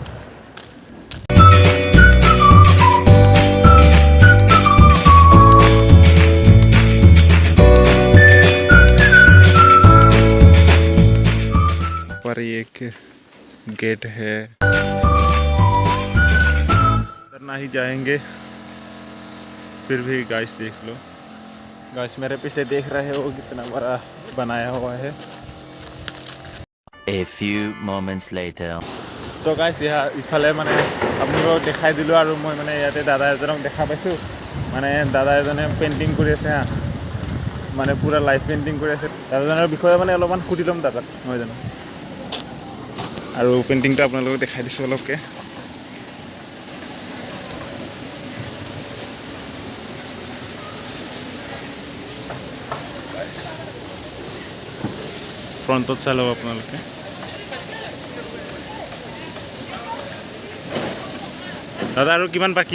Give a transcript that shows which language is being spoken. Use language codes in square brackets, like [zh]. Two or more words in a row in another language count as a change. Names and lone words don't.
[hi] पर एक गेट है, करना ही जाएंगे, फिर भी गाइस देख लो। गाइस मेरे पीछे देख रहे हो कितना बड़ा बनाया हुआ है। [en] A few moments later. [hi] तो गाइस यहाँ [as] ইফালে মানে আপোনালোকক দেখাই দিলোঁ আৰু মই মানে ইয়াতে দাদা এজনক দেখা পাইছোঁ মানে দাদা এজনে পেইণ্টিং কৰি আছে হা মানে পূৰা [en] live painting [as] কৰি আছে দাদাজনৰ বিষয়ে মানে অলপমান সুধি ল'ম দাদাক মই জানো আৰু পেইণ্টিংটো আপোনালোকক দেখাই দিছোঁ অলপকৈ ফ্ৰণ্টত চাই ল'ব আপোনালোকে দাদা আৰু কিমান বাকী